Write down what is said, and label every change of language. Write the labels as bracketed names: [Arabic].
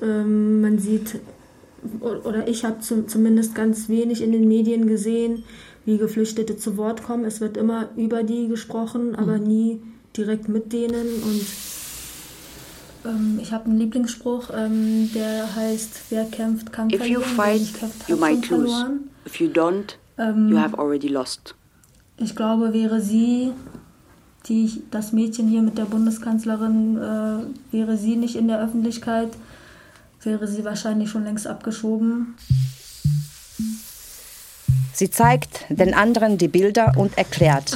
[German] Man sieht, oder ich habe zumindest ganz wenig in den Medien gesehen, wie Geflüchtete zu Wort kommen. Es wird immer über die gesprochen, aber nie direkt mit denen. Und ich habe einen Lieblingsspruch, der heißt, wer kämpft, kann verlieren. [English] If you fight, you might lose. If you don't, you have already lost. [German] Ich glaube, wäre sie, das Mädchen hier mit der Bundeskanzlerin, wäre sie nicht in der Öffentlichkeit, wäre sie wahrscheinlich schon längst abgeschoben. Sie zeigt den anderen die Bilder und erklärt.